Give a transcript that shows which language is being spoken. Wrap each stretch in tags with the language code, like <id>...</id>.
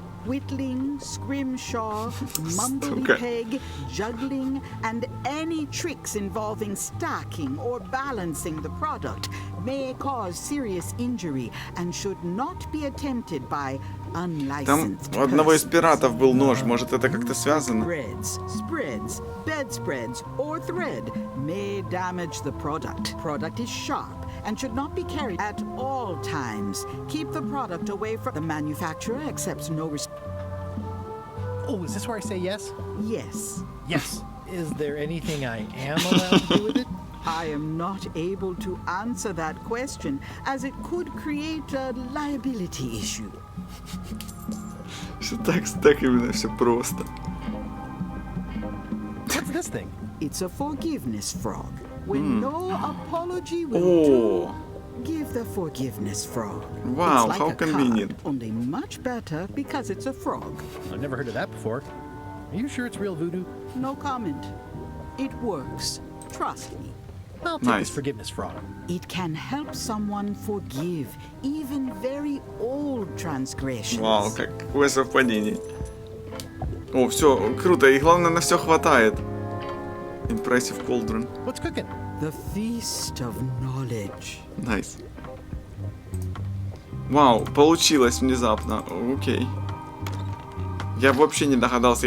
<en>Whittling, scrimshaw, mumbly-peg, juggling, and any tricks involving stacking or balancing the product may cause serious injury and should not be attempted by unlicensed</en> <ru>Там у одного из пиратов был нож, может это как-то связано?</ru> <en>Spreads, bedspreads, or thread may damage the product. Product is sharp and should not be carried at all times. Keep the product away from the manufacturer accepts no Oh, is this where I say yes? Yes. Yes. Is there anything I am allowed to do with it? I am not able to answer that question as it could create a liability issue.</en> <ru>Все так именно все просто.</ru> <en>What's this thing? It's a forgiveness frog. When no apology will do, give the forgiveness frog. Wow, it's like how a convenient. Card, only much better because it's a frog. I've never heard of that before. Are you sure it's real voodoo? No comment. It works. Trust me. I'll take this forgiveness frog. It can help someone forgive even very old transgressions.</en> <ru>Вау, какое совпадение. О, все, круто, и главное, на все хватает.</ru> <en>Impressive cauldron. What's cooking? The feast of knowledge. Nice.</en> <ru>Вау, получилось внезапно. Окей. Я вообще не догадался.</ru>